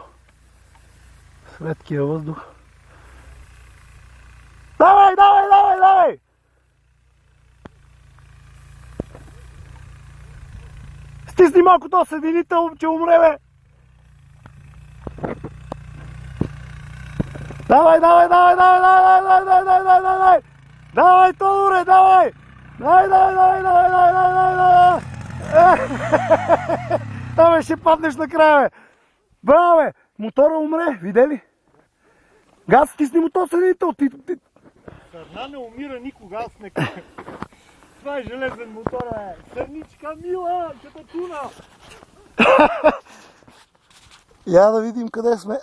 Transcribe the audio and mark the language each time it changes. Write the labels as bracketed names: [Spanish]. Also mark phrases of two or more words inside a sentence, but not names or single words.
[Bulgarian] Светкия въздух. Давай, давай, давай, давай! Стисни малко то съединител, че умре, бе! Давай, давай, давай, давай, давай, давай, давай, давай, давай, давай! Давай, Тодоре, давай! Давай, давай, давай, давай, давай, давай, давай! Давай, ще паднеш накрая, бе! Браво, бе! Мотора умре, виде ли? Газ, стисни му то съединител, Сърна не умира никога, аз не кажа. Това е железен мотор, бе! Сърничка мила, като туна! Я да видим къде сме.